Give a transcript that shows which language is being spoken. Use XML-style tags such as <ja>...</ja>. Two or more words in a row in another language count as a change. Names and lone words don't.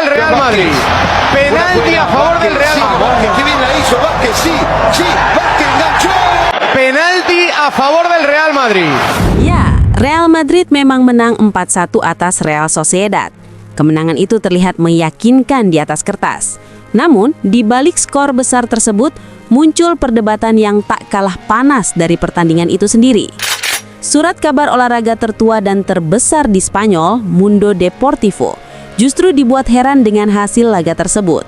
<es>Real Madrid. Penalti a favor del Real Madrid. Que bien la hizo Vázquez, sí, Vázquez enganchó. Penalti a favor del Real Madrid.</es> <id>Ya, Real Madrid memang menang 4-1 atas Real Sociedad. Kemenangan itu terlihat meyakinkan di atas kertas. Namun, di balik skor besar tersebut, muncul perdebatan yang tak kalah panas dari pertandingan itu sendiri. Surat kabar olahraga tertua dan terbesar di Spanyol, Mundo Deportivo, justru dibuat heran dengan hasil laga tersebut.</id>